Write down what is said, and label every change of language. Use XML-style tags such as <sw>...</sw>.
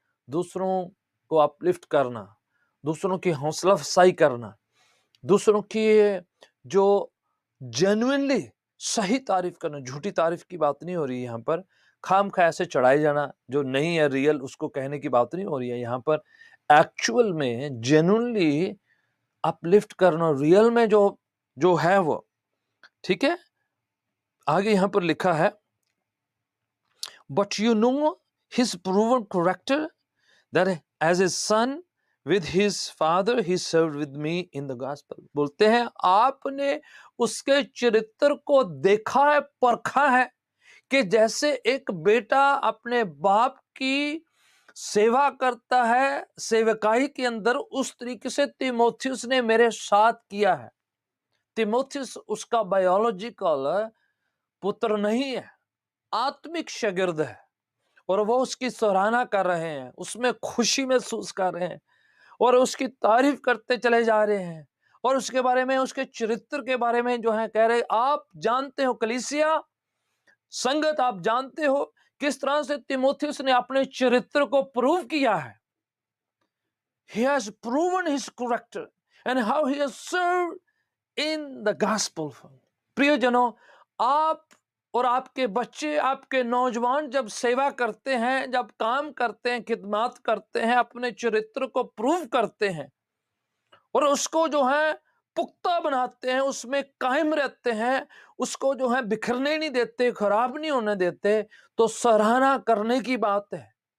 <hi>दूसरों को अपलिफ्ट करना, दूसरों की हौसला अफजाई करना, दूसरों की जो जेन्युइनली सही तारीफ करना, झूठी तारीफ की बात नहीं हो रही है यहाँ पर। खाम खा ऐसे चढ़ाए जाना जो नहीं है रियल, उसको कहने की बात नहीं हो रही है यहाँ पर। एक्चुअल में जेन्युइनली अपलिफ्ट करना, रियल में जो जो है वो। ठीक है, आगे यहाँ पर लिखा है,</hi> <en>But you know his proven character that as his son with his father he served with me in the gospel।</en> <hi>बोलते हैं आपने उसके चरित्र को देखा है, परखा है, कि जैसे एक बेटा अपने बाप की सेवा करता है सेवकाई के अंदर, उस तरीके से तीमुथियुस ने मेरे साथ किया है। तीमुथियुस उसका बायोलॉजिकल पुत्र नहीं है, आत्मिक शागिर्द है, और वो उसकी सराहना कर रहे हैं, उसमें खुशी महसूस कर रहे हैं और उसकी तारीफ करते चले जा रहे हैं, और उसके बारे में, उसके चरित्र के बारे में जो है कह रहे। आप जानते हो कलीसिया, संगत, आप जानते हो किस तरह से तीमुथियुस ने अपने चरित्र को प्रूव किया है।</hi> <en>He has proven his character and how he has served in the gospel।</en> <hi>प्रियजनों, आप और आपके बच्चे, आपके नौजवान जब सेवा करते हैं, जब काम करते हैं, खिदमत करते हैं, अपने चरित्र को प्रूव करते हैं और उसको जो है पुख्ता बनाते हैं, उसमें कायम रहते हैं, उसको जो है बिखरने नहीं देते, खराब नहीं होने देते, तो सराहना करने की बात है।</hi>